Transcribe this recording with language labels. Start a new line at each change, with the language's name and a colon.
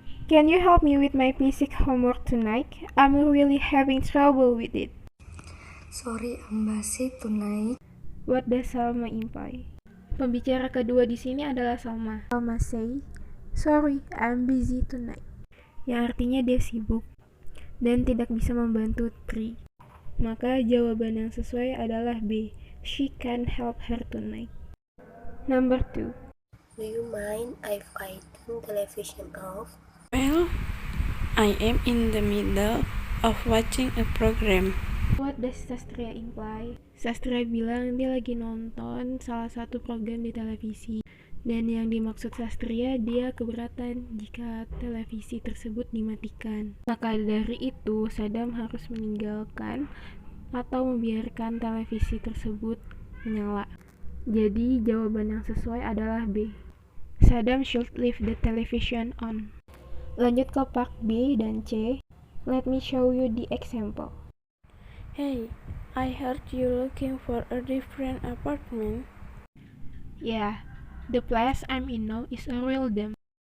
English: Can you help me with my physics homework tonight? I'm really having trouble with it. Sorry, I'm busy tonight. What does Salma imply?
Indonesian: Pembicara kedua di sini adalah Salma.
English: Salma say, sorry, I'm busy tonight.
Indonesian: Yang artinya dia sibuk dan tidak bisa membantu Tri. Maka jawaban yang sesuai adalah B.
English: She can't help her tonight. Number 2. Do you mind if I turn television off? Well, I am in the middle of watching a program. What does Sastria imply?
Indonesian: Sastria bilang dia lagi nonton salah satu program di televisi. Dan yang dimaksud Sastria, dia keberatan jika televisi tersebut dimatikan. Maka dari itu, Sadam harus meninggalkan atau membiarkan televisi tersebut menyala. Jadi, jawaban yang sesuai adalah B.
English: Sadam should leave the television on.
Indonesian: Lanjut ke part B dan C.
English: Let me show you the example. Hey, I heard you looking for a different apartment. Yeah, the place I'm in now is a real dump.